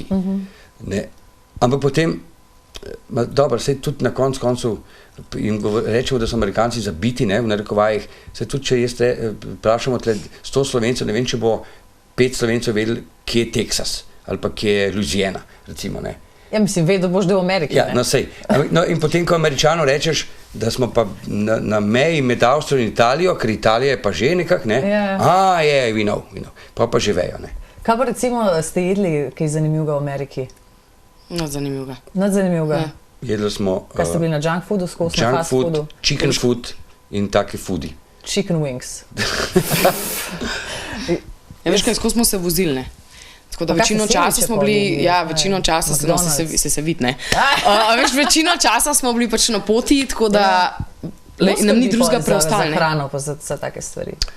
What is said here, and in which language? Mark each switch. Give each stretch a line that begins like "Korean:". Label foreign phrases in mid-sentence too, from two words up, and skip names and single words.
Slovenian: Ampak potem, dobro, sej tudi na koncu jim rečemo, da so Amerikanci zabiti, v narekovajih, sej tudi, če jaz vprašamo 100 Slovencev, ne vem, če bo 5 Slovencev vedeli, kje je Teksas, ali pa kje je Louisiana, recimo, ne. Ja, mislim, vedel boš, da v Ameriki, ne? Ja, no sej. In potem, ko Američanu rečeš, da smo pa na meji med Avstrijo in Italijo, ker Italija je pa že nekak, ne?
English: We know.
Slovenian: Pa že vejo, ne? Kaj pa recimo ste jedli kaj zanimivega v Ameriki? Nadzanimivega. Jedli smo... Kaj ste bili na
English: junk foodu,
Slovenian: skozi na
English: fast foodu? Junk food, chicken food
Slovenian: in taki foodi.
English: Chicken wings.
Slovenian: Ja, veš kaj, skozi smo se vozili, ne? Tako da večino časa smo bili, večino časa se vidi, ne. Veš, večino časa smo bili pač na poti, tako da nam ni drugega preostalo. Za hrano pa za take stvari.